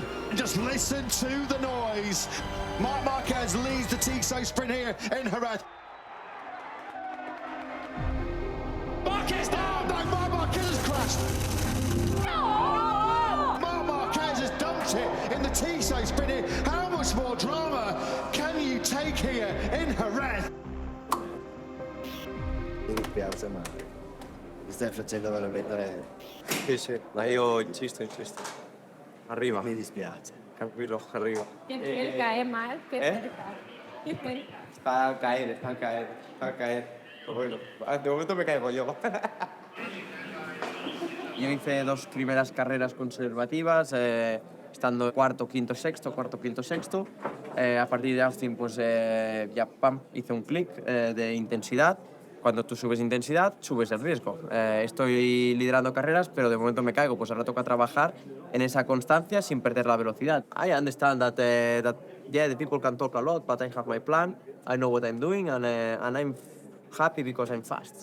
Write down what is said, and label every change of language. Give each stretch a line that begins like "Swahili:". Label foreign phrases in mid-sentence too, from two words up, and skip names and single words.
English: Just listen to the noise. Marc Marquez leads the Tissot Sprint here in Jerez. Marquez down! No, Marc Marquez has crashed. Marc Marquez has dumped it in the Tissot Sprint here. How much more drama can you take here in Jerez?
Italian: Stai facendo veramente... Sì, ma io insisto. Arriva. Mi dispiace. Tranquillo, arriva.
Spanish: Él cae mal, Está a caer. Bueno, de momento me caigo yo. Yo hice 2 primeras carreras conservativas, estando cuarto, quinto, sexto. A partir de Austin, pues ya hice un clic de intensidad. Cuando tú subes intensidad, subes el riesgo. Estoy liderando carreras, pero de momento me caigo. Pues ahora toca trabajar en esa constancia sin perder la velocidad.
English: I understand that the people can talk a lot, but I have my plan. I know what I'm doing, and I'm happy because I'm fast.